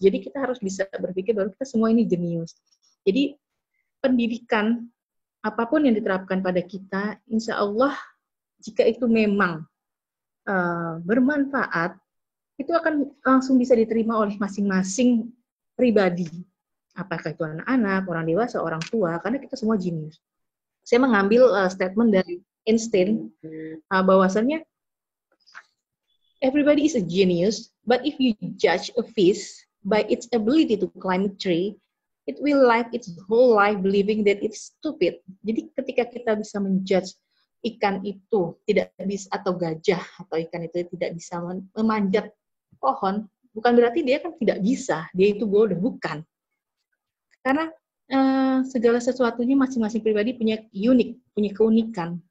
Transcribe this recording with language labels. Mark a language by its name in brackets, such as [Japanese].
[Indonesian] Jadi kita harus bisa berpikir bahwa kita semua ini genius. Jadi pendidikan apapun yang diterapkan pada kita, insya Allah jika itu memang bermanfaat, itu akan langsung bisa diterima oleh masing-masing pribadi. Apakah itu anak-anak, orang dewasa, orang tua, karena kita semua genius. Saya mengambil statement dari Einstein, bahwasannya [English] everybody is a genius, but if you judge a fish by its ability to climb a tree, it will live its whole life believing that it's stupid. [Indonesian] Jadi ketika kita bisa menjudge ikan itu tidak bisa, atau gajah atau ikan itu tidak bisa memanjat pohon, bukan berarti dia kan tidak bisa, dia itu bodoh, bukan. Karena segala sesuatunya masing-masing pribadi punya punya keunikan.